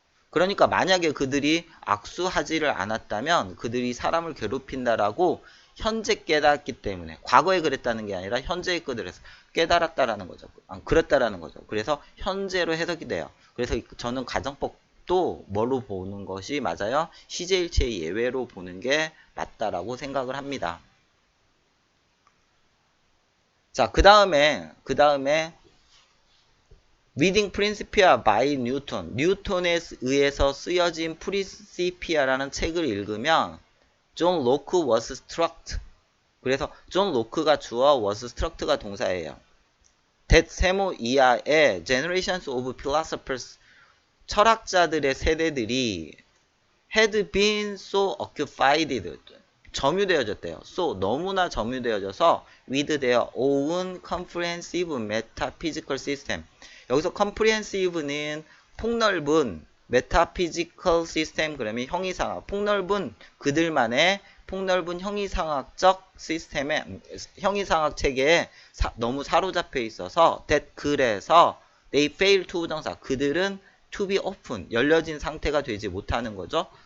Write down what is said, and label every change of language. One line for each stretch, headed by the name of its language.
Korean: 그러니까 만약에 그들이 악수하지를 않았다면 그들이 사람을 괴롭힌다라고 현재 깨닫기 때문에 과거에 그랬다는 게 아니라 현재의 그들에서 깨달았다라는 거죠. 그랬다라는 거죠. 그래서 현재로 해석이 돼요. 그래서 저는 가정법도 뭐로 보는 것이 맞아요? 시제일체의 예외로 보는 게 맞다라고 생각을 합니다. 자, 그 다음에
English: Reading Principia by Newton.
Korean: 뉴턴에 의해서 쓰여진 프린시피아라는 책을 읽으면 존 로크
English: was struck.
Korean: 그래서 존 로크가 주어 was struck가 동사예요. that 세모 이하의
English: generations of philosophers
Korean: 철학자들의 세대들이
English: had been so occupied
Korean: 점유되어졌대요.
English: so
Korean: 너무나 점유되어져서
English: with their own comprehensive metaphysical system.
Korean: 여기서 comprehensive는 폭넓은
English: metaphysical system
Korean: 그러면 형이상학 폭넓은 그들만의 폭넓은 형이상학적 시스템에 형이상학 체계에 너무 사로잡혀 있어서 that 그래서
English: they fail to
Korean: 부정사 그들은
English: to be open
Korean: 열려진 상태가 되지 못하는 거죠.